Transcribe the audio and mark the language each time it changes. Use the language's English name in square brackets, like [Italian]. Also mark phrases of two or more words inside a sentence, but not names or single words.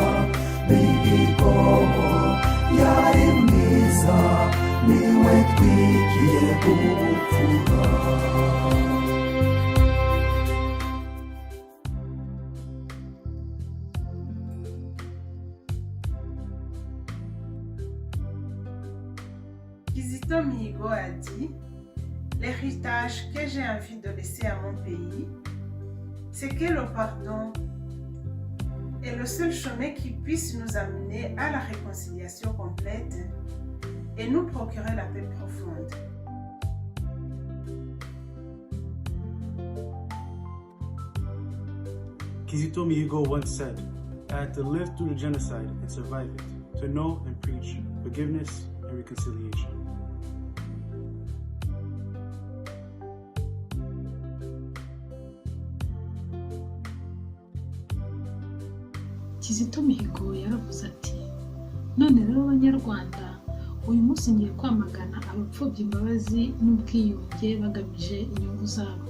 [Kinyarwanda] Mihigo yari mwiza, niwe twigiye kubupfura. [French] Kizito Mihigo a dit « L'héritage que j'ai envie de laisser à mon pays, c'est que le pardon est le seul chemin qui puisse nous amener à la réconciliation complète et nous procurer la paix profonde. » [English] Kizito Mihigo once said, I had to live through the genocide and survive it, to know and preach forgiveness and reconciliation. [Kinyarwanda] Kizito Mihigo yaravuze ati none rero Abanyarwanda uyu munsi ngiye kwamagana abapfobya imbabazi n'ubwiyunge bagamije inyungu zabo.